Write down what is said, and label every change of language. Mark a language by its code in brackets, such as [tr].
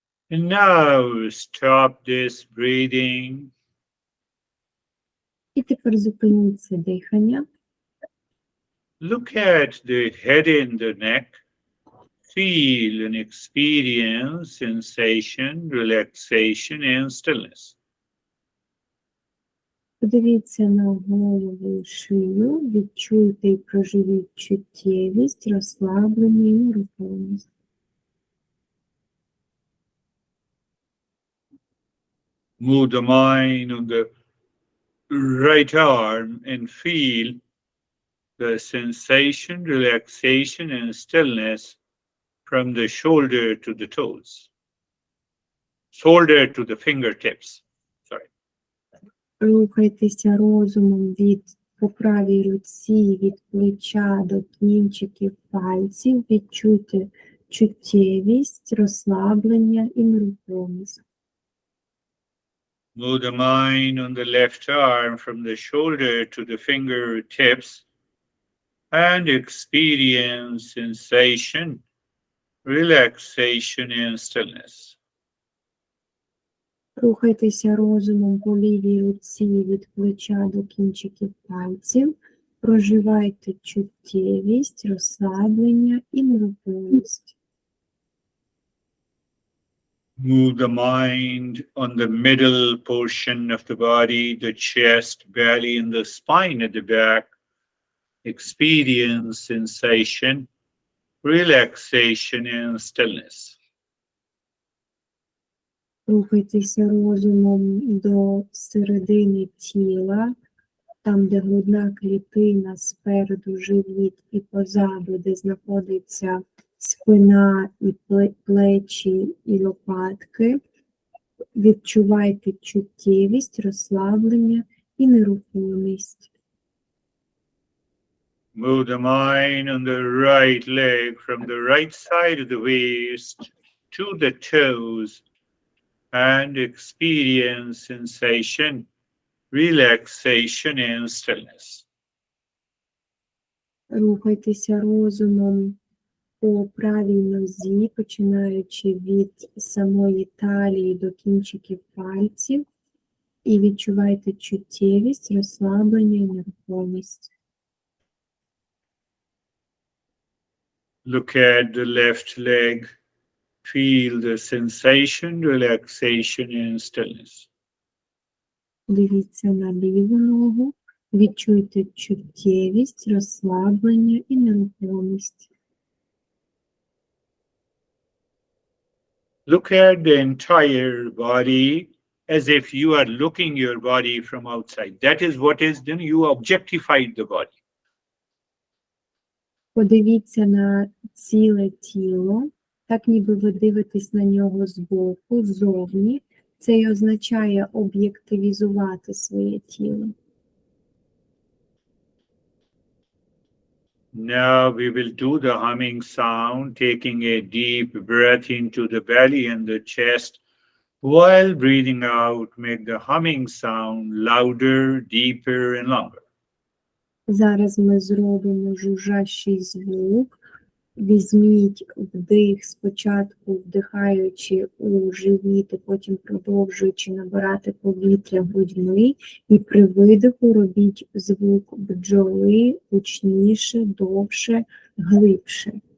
[en] And now stop this breathing. [uk] І тепер зупиніть це дихання. [en] Look at the head and the neck. feel and experience sensation, relaxation, and stillness. [uk] Подивіться на голову і шию, відчуйте і проживіть чуттєвість, розслаблення і нерухомість. [en] Move the mind on the right arm and feel the sensation, relaxation, and stillness from the shoulder to the toes, shoulder to the fingertips. Sorry. [uk] Рухайтеся розумом по правій руці, від плеча до кінчиків пальців, відчуйте чуттєвість, розслаблення і нерухомість. [en] Move the mind on the left arm from the shoulder to the fingertips and experience sensation, relaxation, and stillness. [uk] Рухайтеся розумом по лівій руці від плеча до кінчиків пальців, проживайте чуттєвість, розслаблення і нерухомість. [en] Move the mind on the middle portion of the body, the chest, belly, and the spine at the back. Experience sensation, relaxation, and stillness. [uk] Рухайтеся розумом до середини тіла, там, де грудна клітина, спереду живіт і позаду, де знаходиться спина і плечі і лопатки. Відчувайте чуттєвість, розслаблення і нерухомість. [en] Move the mind on the right leg from the right side of the waist to the toes and experience sensation, relaxation, and stillness. [uk] Рухайтеся розумом по правій нозі, починаючи від самої талії до кінчиків пальців, і відчувайте чуттєвість, розслаблення і нерухомість. [en] Look at the left leg, feel the sensation, relaxation, and stillness. [uk] Дивіться на ліву ногу, відчуйте чуттєвість, розслаблення і нерухомість. [en] Look at the entire body as if you are looking your body from outside. That is what is, then you objectified the body. [uk] Подивіться на ціле тіло, так ніби ви дивитесь на нього збоку, ззовні. Це й означає об'єктивізувати своє тіло. [en] Now we will do the humming sound, taking a deep breath into the belly and the chest. While breathing out, make the humming sound louder, deeper, and longer. [uk] Зараз ми зробимо жужжащий звук. Візьміть вдих спочатку, вдихаючи у живіт, і потім продовжуючи набирати повітря грудьми, і при видиху робіть звук бджоли гучніше, довше, глибше.